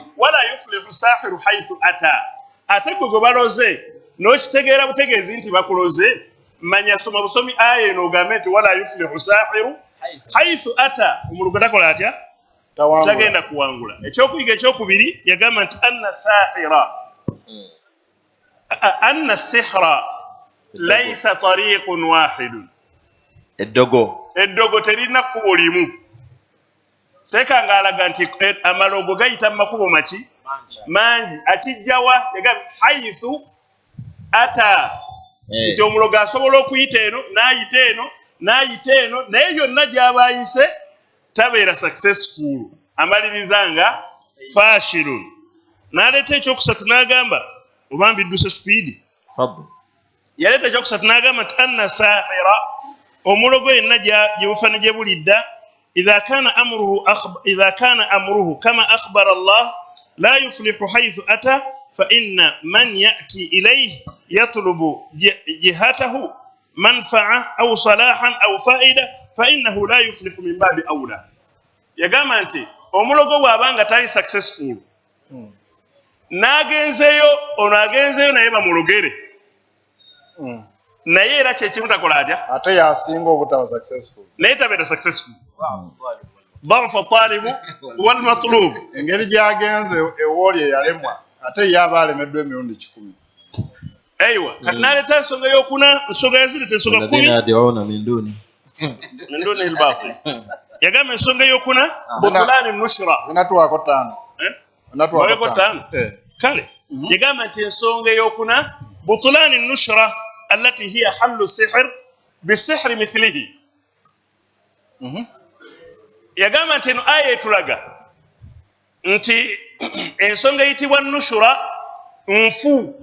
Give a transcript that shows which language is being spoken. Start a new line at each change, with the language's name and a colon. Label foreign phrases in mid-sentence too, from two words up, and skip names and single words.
Arabic: ولا يفلح الساحر حيث أتى.
Ganda: Ate gwe baloze n'okitegeera butegeezi nti bakuloze, manya soma busomi aya eno ogambe nti
Arabic: ولا يفلح الساحر حيث أتى.
Ganda: Omulogo takola atya? Tagenda kuwangula. Ekyokuyiga ekyokubiri yagamba nti
Arabic: أن السحر ليس طريق واحد.
Ganda: Eddogo terina kkubo limu. Seeka ng'alaga nti amalogo gayita mu makubo mangi. Akijjawa yagamba
Arabic: حيث أتى,
Ganda: nti omulogo asobola okuyita eno n'ayita eno naye yonna gy'aba ayise tabeera successful, amaliriza nga fashilun. N'aleeta ekyokusatu n'agamba oba mbidduse speed. Yaleeta ekyokusatu n'agamba nti
Arabic: أن الساحر
Ganda: omulogo yenna gye bufaana gye bulidda
Arabic: إذا كان أمره كما أخبر الله لا يفلح حيث أتى فإن من يأتي إليه يطلب جهته منفعة أو صلاحا أو فائدة فإنه لا يفلح من باب أولى.
Ganda: Yagamba nti omulogo bw'abanga tali successful n'agenzeeyo naye bamulogere naye era kyekimu takola atya ate yasinga obutaba successful naye tabeera successful.
Arabic: ضعف الطالب والمطلوب.
Ganda: Engeri gy'agenze ewooli eyalemwa ate yaba alemeddwa emirundi 10. Aiwa kati n'aleeta ensonga y'okuna, ensonga yazireta ensonga 10
Arabic: من دون الباطل.
Ganda: Yagamba ensonga y'okuna
Arabic: بطلان النشرة
Ganda: natuwako 5 kale yagamba nti ensonga y'okuna
Arabic: بطلان النشرة التي هي حل سحر بسحر مثله.
Ganda: Yagamba nti eno aya etulaga nti ensonga eyitibwa nushura nfu.